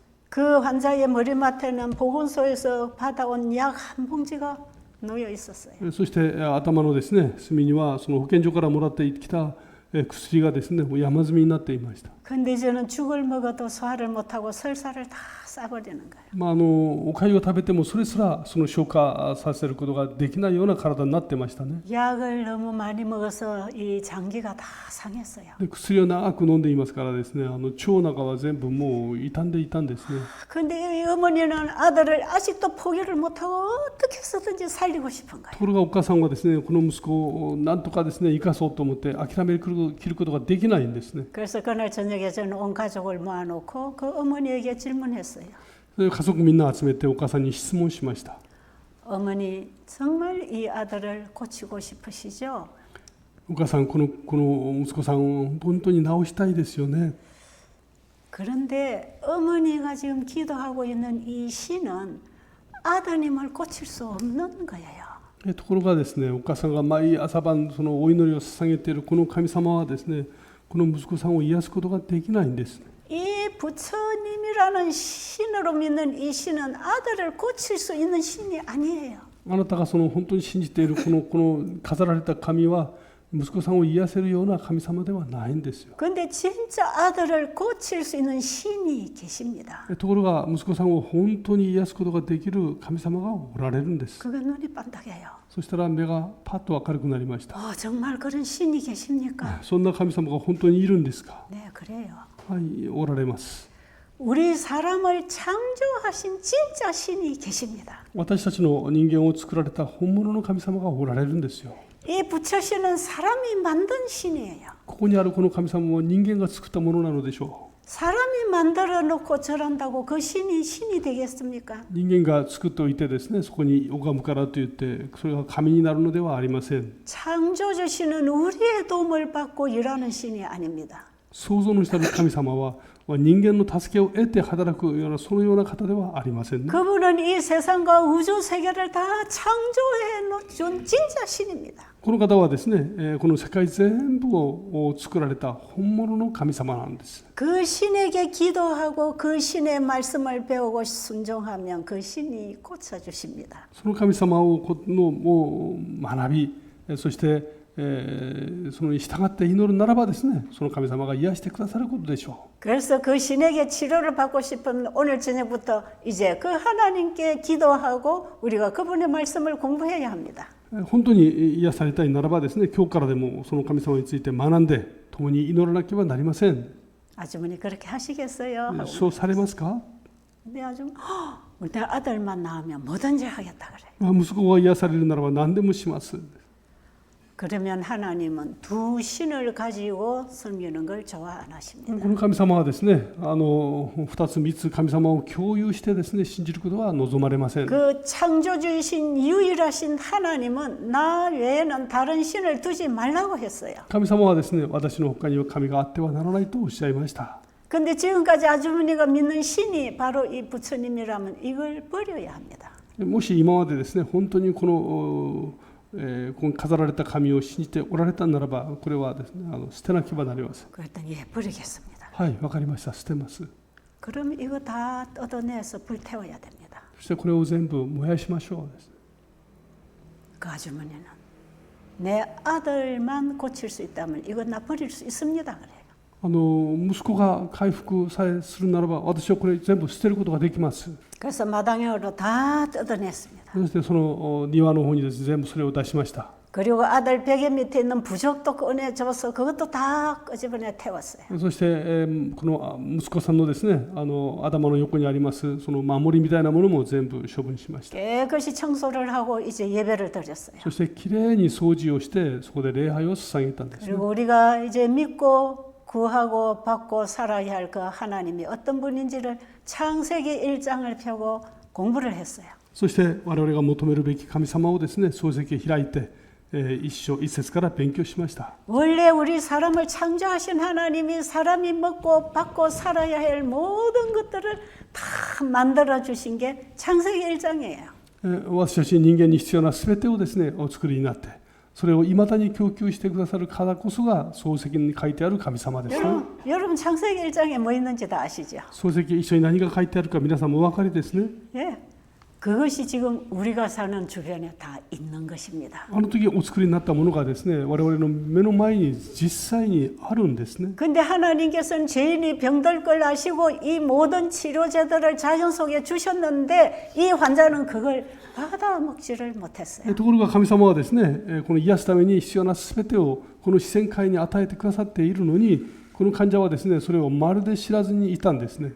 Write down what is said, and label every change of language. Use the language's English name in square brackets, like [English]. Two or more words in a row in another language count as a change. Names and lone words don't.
[Korean] 그 환자의 머리맡에는 보건소에서 받아온 약 한 봉지가 놓여 있었어요. [Japanese] そして頭のですね、隅にはその保健所からもらってきた薬がですね、もう山積みになっていました。 [Korean] 근데 저는 죽을 먹어도 소화를 못하고 설사를 다 싸버리는 거예요. [Japanese] お粥を食べてもそれすらその消化させることができないような体になってましたね。 [Korean] 약을 너무 많이 먹어서 이 장기가 다 상했어요. [Japanese] で、薬を長く飲んでいますからですね、腸の中は全部もう傷んでいたんですね。 [Korean] 근데 이 어머니는 아들을 아직도 포기를 못하고 어떻게 해서든지 살리고 싶은 거예요. [Japanese] ところがお母さんはですね、この息子をなんとかですね、生かそうと思って諦め切ることができないんですね。 [Korean] 그래서 그날 저녁에 저는 온 가족을 모아놓고 그 어머니에게 질문했어요. [Japanese] 家族みんな集めてお母さんに質問しました。 [Korean] 어머니 정말 이 아들을 고치고 싶으시죠? [Japanese] お母さん、この息子さんを本当に治したいですよね。 [Korean] 그런데 어머니가 지금 기도하고 있는 이 신은 아드님을 고칠 수 없는 거예요. [Japanese] ところがですね、お母さんが毎朝晩そのお祈りを捧げているこの神様はですね、この息子さんを癒すことができないんです。 [Korean] 이 부처님이라는 신으로 믿는 이 신은 아들을 고칠 수 있는 신이 아니에요. [Japanese] あなたがその本当に信じているこの飾られた神は息子さんを癒せるような神様ではないんですよ。 [Korean] 근데 진짜 아들을 고칠 수 있는 신이 계십니다. [Japanese] ところが息子さんを本当に癒すことができる神様がおられるんです。 [Korean] 그게 눈이 반짝해요. [Japanese] そしたら目がパッと明るくなりました。 [Korean] 정말 그런 신이 계십니까? [Japanese] そんな神様が本当にいるんですか？ [Korean] 네, 그래요. [Japanese] はい、おられます。 [Korean] 우리 사람을 창조하신 진짜 신이 계십니다. [Japanese] 私たちの人間を作られた本物の神様がおられるんですよ。 [Korean] 이 부처신은 사람이 만든 신이에요. [Japanese] ここにあるこの神様も人間が作ったものなのでしょ [Korean] 사람이 만들어 놓고 저런다고 그 신이 신이 되겠습니까? [Japanese] う。人間が作っておいてですね、そこに拝むからと言ってそれが神になるのではありません。 [Korean] 창조주신은 우리의 도움을 받고 일하는 신이 아닙니다. [Japanese] 創造のした神様は人間の助けを得て働くようなそのような方ではありませんね。 [Korean] 그분은 이 세상과 우주 세계를 다 창조해 놓은 진짜 신입니다. [Japanese] この方はですね、この世界全部を作られた本物の神様なんです。 [Korean] 그 신에게 기도하고 그 신의 말씀을 배우고 순종하면 그 신이 고쳐 주십니다. [Japanese] その神様の学び、そしてそのに従って祈るならばですね、その神様が癒してくださることでしょ [Korean] 그래서 그 신에게 치료를 받고 싶으면 오늘 저녁부터 이제 그 하나님께 기도하고 우리가 그분의 말씀을 공부해야 합니다. [Japanese] う。本当に癒されたいならばですね、今日からでもその神様について学んで共に祈らなければなりません。 [Korean] 아주머니 그렇게 하시겠어요? [Japanese] そうされますか？ [Korean] 내 아주머니 내 아들만 낳으면 뭐든지 하겠다 그래. [Japanese] 息子が癒されるならば何でもします。 [Korean] 그러면 하나님은 두 신을 가지고 섬기는 걸 좋아 안 하십니다. [Japanese] この神様はですね、2つ3つ神様を共有してですね、信じることは望まれません。 [Korean] 그 창조주이신 유일하신 하나님은 나 외에는 다른 신을 두지 말라고 했어요. [Japanese] 神様はですね、私の他には神があってはならないとおっしゃいました。 [Korean] 근데 지금까지 아주머니가 믿는 신이 바로 이 부처님이라면 이걸 버려야 합니다. [Japanese] もし今までですね、本当にこの飾られた神を信じておられたならば、これはですね、捨てなければなりません。 [Korean] 그랬더니 예, 버리겠습니다. [Japanese] はい、わかりました。捨てます。 [Korean] 그럼 이거 다 뜯어내서 불태워야 됩니다. [Japanese] そしてこれを全部燃やしましょうです。 [Korean] 그 아주머니는 내 아들만 고칠 수 있다면 이거 나 버릴 수 있습니다. 그래요. [Japanese] 息子が回復さえするならば、私はこれ全部捨てることができます。 [Korean] 그래서 마당으로 다 뜯어냈습니다. [Japanese] そしてその庭の方にですね、全部それを出しました。 [Korean] 그리고 아들 베개 밑에 있는 부적도 꺼내줘서 그것도 다 끄집어내 태웠어요. [Japanese] そして、この息子さんのですね、頭の横にありますその守りみたいなものも全部処分しました。 [Korean] 깨끗이 청소를 하고 이제 예배를 드렸어요. [Japanese] そしてきれいに掃除をしてそこで礼拝を捧げたんですね。 [Korean] 그리고 우리가 이제 믿고 구하고 받고 살아야 할 그 하나님이 어떤 분인지를 창세기 1장을 펴고 공부를 했어요. [Japanese] そして我々が求めるべき神様をですね、創世記を開いて、一節から勉強しました。 [Korean] 원래 우리 사람을 창조하신 하나님이 사람이 먹고 받고 살아야 할 모든 것들을 다 만들어 주신 게 창세기 1장이에요. [Japanese] 私たち人間に必要なすべてをですね、お作りになって、それを未だに供給してくださる方こそが創世記に書いてある神様です。 [Korean] 여러분 창세기 1장에 뭐 있는지 다 아시죠? [Japanese] 創世記一緒に何が書いてあるか皆さんもお分かりですね。 [Korean] 예. 그것이 지금 우리가 사는 주변에 다 있는 것입니다. [Japanese] あの時お作りになったものがですね、我々の目の前に実際にあるんですね。 [Korean] 근데 하나님께서는 죄인이 병들 걸 아시고 이 모든 치료제들을 자연 속에 주셨는데 이 환자는 그걸 받아먹지를 못했어요. [Japanese] ところが神様はですね、この癒すために必要なすべてをこの自然界に与えてくださっているのに、この患者はですね、それをまるで知らずにいたんですね。